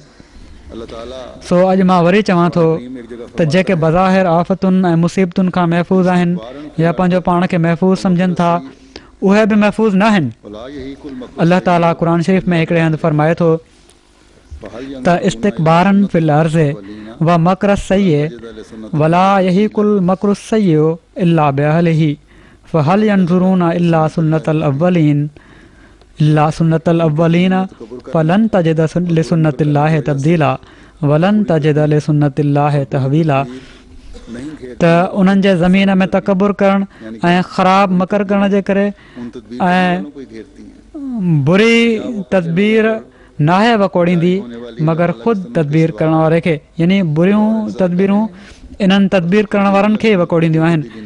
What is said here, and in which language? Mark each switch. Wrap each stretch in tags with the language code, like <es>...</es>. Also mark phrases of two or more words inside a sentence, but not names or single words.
<sd>सो अॼु मां वरी चवां थो त जेके बज़ाहिर आफ़तुनि ऐं मुसीबतुनि खां महफ़ूज़ आहिनि या पंहिंजो पाण खे महफ़ूज़ सम्झनि था, उहे बि महफ़ूज़ न आहिनि। अलाह ताला क़ुर शरीफ़ में हिकिड़े हंधि फ़रमाए थो त</sd> <ar>استكبارا في الأرض ومكر السيئ ولا يحيق المكر السيئ إلا بأهله فهل ينظرون إلا سنة الأولين فلن تجد لسنة الله تبديلا ولن تجد لسنة الله تحويلا.</ar> <sd>त उन्हनि जे ज़मीन में तकबुर करणु ऐं ख़राब मकर करण जे करे ऐं बुरी तदबीर नाहे वकोड़ींदी मगर ख़ुदि तदबीर करण वारे खे, यानी बुरियूं तदबीरूं इन्हनि तदबीर करण वारनि खे वकोड़ींदियूं आहिनि।</sd>